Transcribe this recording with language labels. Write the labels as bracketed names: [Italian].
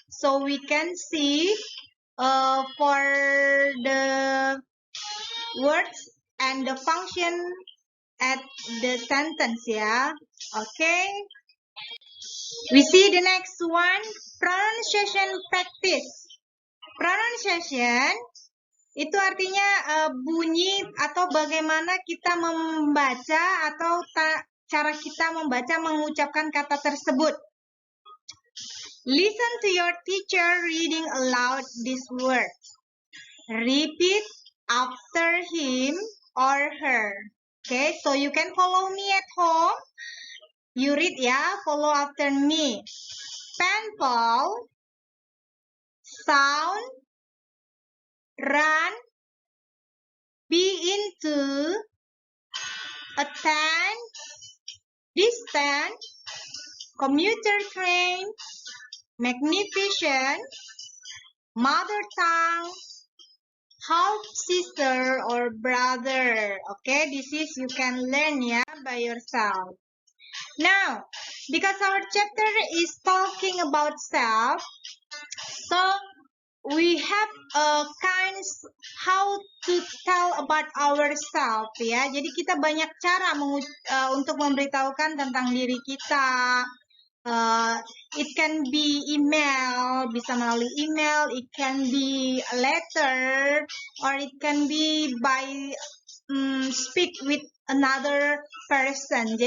[English] So we can see for the words and the function at the sentence, ya. Okay. We see the next one, pronunciation practice. [Indonesian] Pronunciation itu artinya bunyi atau bagaimana kita membaca atau cara kita membaca mengucapkan kata tersebut. [English] Listen to your teacher reading aloud these words. Repeat after him or her. Okay, so you can follow me at home. You read, ya, follow after me. Pencil, sound, run, be into, attend, distance, commuter train, magnificent, mother tongue, half sister or brother. Okay, this is you can learn, ya, by yourself. Now, because our chapter is talking about self, so we have kinds how to tell about ourselves, ya. [Indonesian] Jadi kita banyak cara untuk memberitahukan tentang diri kita. [English] It can be email, [Indonesian] bisa melalui email, [English] it can be a letter, or it can be by speak with another person.